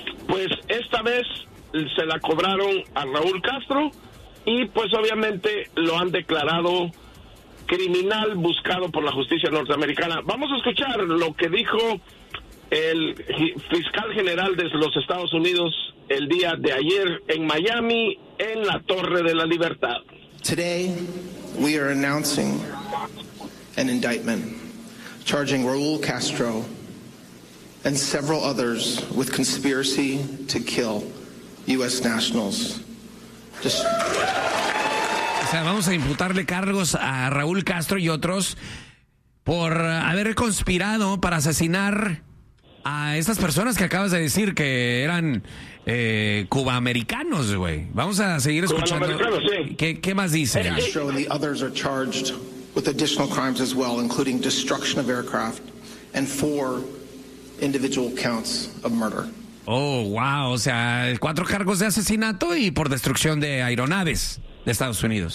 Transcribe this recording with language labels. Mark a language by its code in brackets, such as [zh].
[es] Pues esta vez se la cobraron a Raúl Castro y pues obviamente lo han declarado criminal buscado por la justicia norteamericana. Vamos a escuchar lo que dijo el fiscal general de los Estados Unidos el día de ayer en Miami, en la Torre de la Libertad. [en] Today we are announcing an indictment charging Raúl Castro and several others with conspiracy to kill U.S. nationals. [es] O sea, vamos a imputarle cargos a Raúl Castro y otros por haber conspirado para asesinar a estas personas que acabas de decir que eran cubaamericanos, güey. Vamos a seguir escuchando. ¿Qué más dice? [en] Castro and the others are charged with additional crimes as well, including destruction of aircraft and 4 individual counts of murder. Oh, wow. [es] O sea, 4 cargos de asesinato y por destrucción de aeronaves de Estados Unidos.